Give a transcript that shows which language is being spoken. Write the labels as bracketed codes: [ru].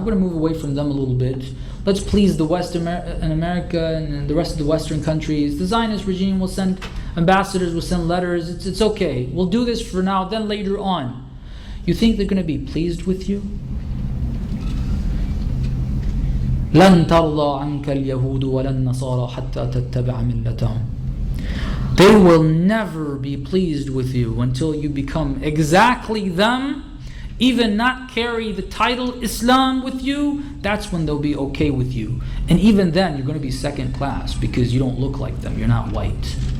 [en] We're going to move away from them a little bit. Let's please the West and America and the rest of the Western countries. The Zionist regime will send ambassadors, will send letters. It's okay. We'll do this for now, then later on. You think they're going to be pleased with you? [ar] لن ترضى عنك اليهود ولا النصارى حتى تتبع ملتهم. [en] They will never be pleased with you until you become exactly them, even not carry the title Islam with you. That's when they'll be okay with you. And even then, you're going to be second class because you don't look like them. You're not white.